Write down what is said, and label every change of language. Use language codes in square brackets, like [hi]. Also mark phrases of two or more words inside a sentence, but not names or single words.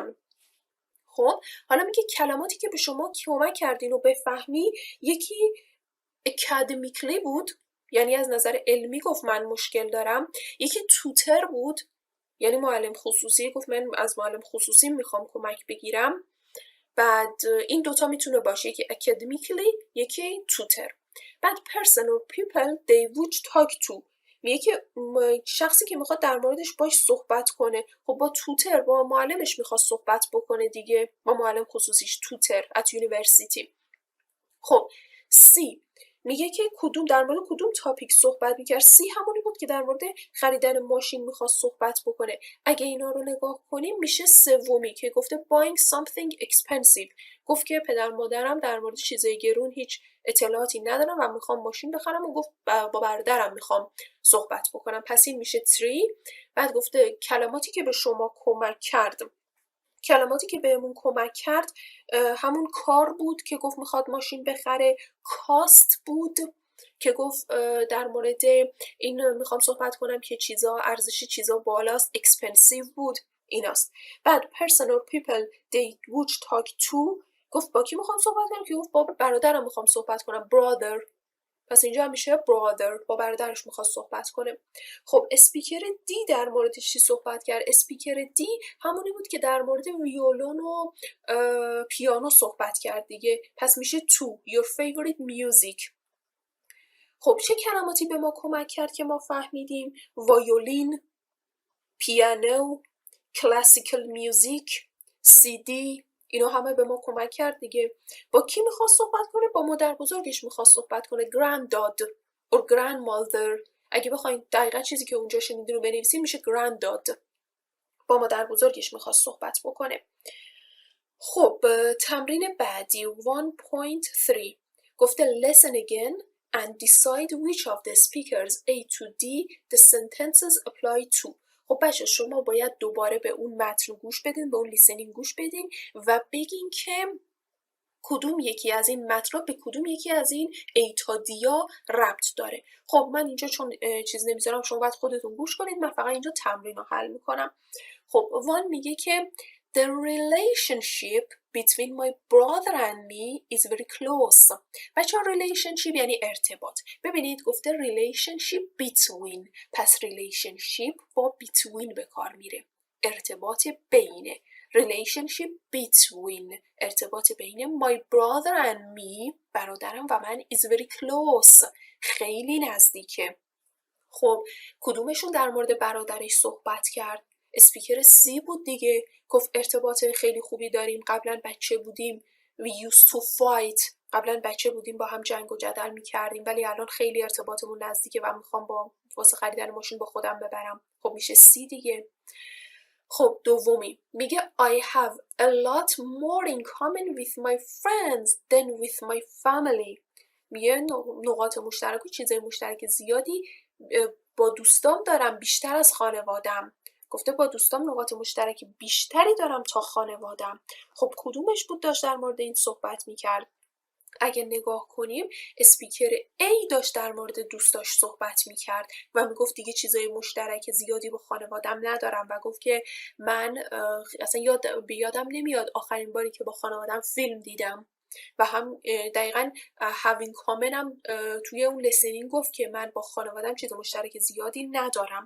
[fa] خب حالا میگه کلماتی که به شما کمک کردین و بفهمی، یکی اکادمیکلی بود یعنی از نظر علمی گفت من مشکل دارم، یکی توتر بود یعنی معلم خصوصی، گفت من از معلم خصوصی میخوام کمک بگیرم. بعد این دوتا میتونه باشه یکی اکادمیکلی یکی توتر. [en] بعد person or people they would talk to، [fa] میگه که شخصی که میخواد در موردش باش صحبت کنه. خب با توتر با معلمش میخواد صحبت بکنه دیگه، با معلم خصوصیش توتر [en] at university. [fa] خب C میگه که کدوم در مورد کدوم تاپیک صحبت میکرد. سی همونی بود که در مورد خریدن ماشین میخواست صحبت بکنه. اگه اینا رو نگاه کنیم میشه 3 که گفته [en] buying something expensive. [fa] گفت که پدر مادرم در مورد چیزای گرون هیچ اطلاعاتی ندارم و میخوام ماشین بخرم و گفت با برادرم میخوام صحبت بکنم. پس این میشه 3. بعد گفته کلماتی که به شما کمک کرد. کلماتی که بهمون کمک کرد همون کار بود که گفت میخواد ماشین بخره، کاست بود که گفت در مورد این میخوام صحبت کنم که چیزا ارزش چیزا بالاست، اکسپنسیو بود، ایناست. بعد [en] person or people they would talk to [fa] گفت با کی میخوام صحبت کنم که گفت با برادرم میخوام صحبت کنم، brother. پس اینجا میشه brother، با برادرش میخواد صحبت کنه. خب اسپیکر دی در مورد چی صحبت کرد؟ اسپیکر دی همونی بود که در مورد ویولون و پیانو صحبت کرد دیگه. پس میشه [en] to your favorite music. [fa] خب چه کلماتی به ما کمک کرد که ما فهمیدیم؟ وایولین، پیانو، [en] classical music, [fa] CD، اینا همه به ما کمک کرد دیگه. با کی میخواست صحبت کنه؟ با مادر بزرگش میخواست صحبت کنه، [en] granddad or grandmother. [fa] اگه بخواید دقیقا چیزی که اونجا شنیدین رو بنویسین میشه granddad. با مادر بزرگش میخواست صحبت بکنه. خب تمرین بعدی 1.3 گفته [en] listen again and decide which of the speakers A to D the sentences apply to. [fa] خب بچه شما باید دوباره به اون متن گوش بدین، به اون لیسنینگ گوش بدین و بگین که کدوم یکی از این متن به کدوم یکی از این A تا D ربط داره. خب من اینجا چون چیز نمیذارم شما باید خودتون گوش کنید، من فقط اینجا تمرین رو حل میکنم. خب وان میگه که [en] The relationship between my brother and me is very close. [fa] بچه ها relationship یعنی ارتباط. ببینید گفته [en] relationship between، [fa] پس relationship با between به کار میره، ارتباط بینه. [en] relationship between، [fa] ارتباط بین [en] my brother and me، [fa] برادرم و من [en] is very close، [fa] خیلی نزدیکه. خب کدومشون در مورد برادرش صحبت کرد؟ اسپیکر سی بود دیگه، گفت ارتباط خیلی خوبی داریم، قبلا بچه بودیم [en] we used to fight، [fa] قبلا بچه بودیم با هم جنگ و جدل میکردیم ولی الان خیلی ارتباطمون نزدیکه و میخوام واسه خریدن ماشین با خودم ببرم. خب میشه سی دیگه. خب دومی میگه [en] I have a lot more in common with my friends than with my family. [fa] میگه نقاط مشترک و چیزای مشترک زیادی با دوستام دارم بیشتر از خانوادم. گفته با دوستام نقاط مشترک بیشتری دارم تا خانوادم. خب کدومش بود داشت در مورد این صحبت میکرد؟ اگه نگاه کنیم اسپیکر A داشت در مورد دوستاش صحبت میکرد و میگفت دیگه چیزای مشترک زیادی با خانوادم ندارم و گفت که من اصلا یادم نمیاد آخرین باری که با خانوادم فیلم دیدم و هم دقیقاً [en] having common [fa] هم توی اون لسنینگ گفت که من با خانوادم چیز مشترک زیادی ندارم.